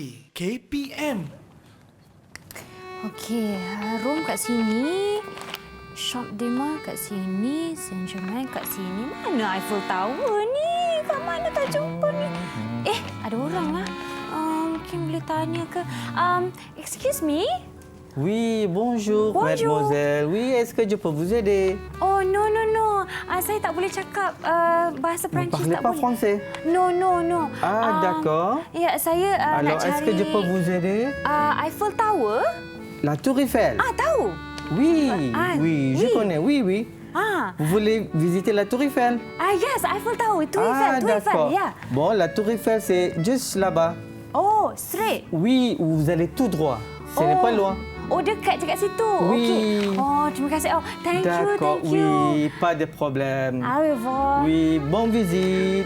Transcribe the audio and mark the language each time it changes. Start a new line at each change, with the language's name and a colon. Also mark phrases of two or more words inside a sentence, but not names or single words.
Malay: KPM. Okey, room kat sini. Shop Dema kat sini. Saint Germain kat sini. Mana Eiffel Tower ni? Kat mana tak jumpa ni? Ada orang lah. Mungkin boleh tanya ke?
English: Excuse me?
French: Oui, bonjour, Bonjour. mademoiselle. Oui, est-ce que je peux vous aider?
English: Oh, no.
Malay: Saya tak boleh cakap bahasa
French: Vous
Malay: Perancis.
French: parlez
Malay: Tak
French: pas
Malay: boleh.
French: français?
English: No.
French: D'accord.
Malay: Ya, saya nak
French: Alors,
Malay: cari...
French: est-ce que je peux vous aider?
Malay: Eiffel Tower?
French: La Tour Eiffel.
Malay: Tahu.
French: Oui, oui. je connais, oui. Vous voulez visiter la Tour Eiffel?
English: Yes, Eiffel Tower. Tour Eiffel,
French: d'accord.
Malay: ya.
French: Bon, la Tour Eiffel, c'est juste là-bas.
English: Oh, straight.
French: Oui, vous allez tout droit. Ce n'est pas loin.
Malay: Oh, dekat je kat situ.
French: Oui.
Malay: Okey. Oh, terima kasih.
English: Oh, thank
French: D'accord,
English: you.
French: oui, pas de problème. Au revoir. Oui, bonne visite.